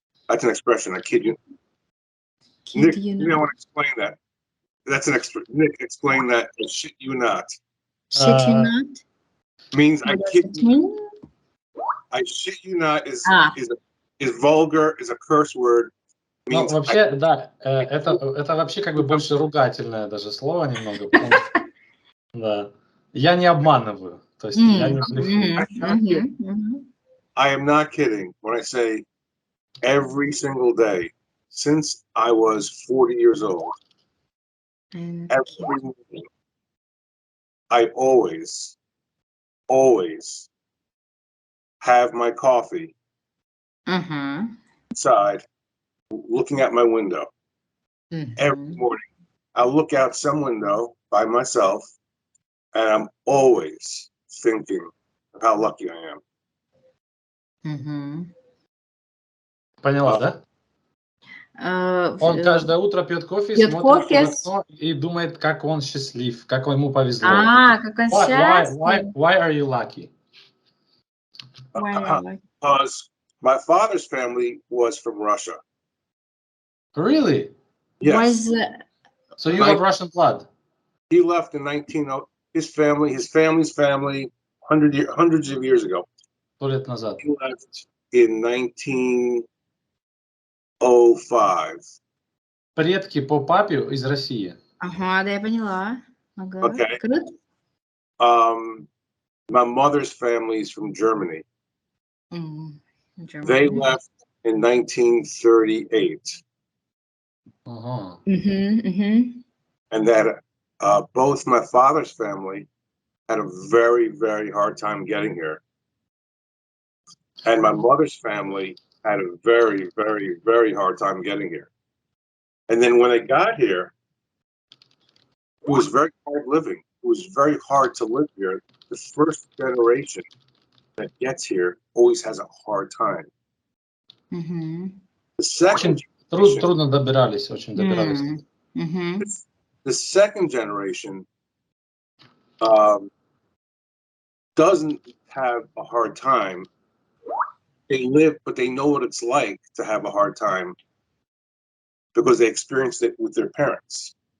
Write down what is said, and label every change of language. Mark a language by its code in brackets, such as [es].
[en] That's an expression, I kid you. Nick, you don't want to explain that. That's an extra. Nick, explain that. I shit you not. Shit you not? Means I kid you. I shit you not is vulgar, is a curse word. [ru] Ну, вообще, да, это вообще как бы больше ругательное даже слово немного, потому что, да, я не обманываю, то есть я не блефую. [en] I am not kidding when I say every single day since I was 40 years old, every morning, I always have my coffee inside, looking out my window. Every morning, I'll look out some window by myself, and I'm always thinking of how lucky I am. [ru] Поняла, да? Он каждое утро пьет кофе, смотрит в окно и думает, как он счастлив, как ему повезло. Как он счастлив. [en] Why are you lucky? Because my father's family was from Russia. Really? Yes. So you have Russian blood? He left in 1900. His family's family, hundreds of years ago. [ru] 100 лет назад. [en] He left in 1905. [ru] Предки по папе из России. Ага, да, я поняла. [en] Okay. My mother's family is from Germany. They left in 1938. And that both my father's family had a very, very hard time getting here. And my mother's family had a very, very, very hard time getting here. And then when they got here, it was very hard living. It was very hard to live here. The first generation that gets here always has a hard time. The second [ru] generation, трудно добирались, очень добирались. [en] The second generation doesn't have a hard time. They live, but they know what it's like to have a hard time because they experienced it with their parents.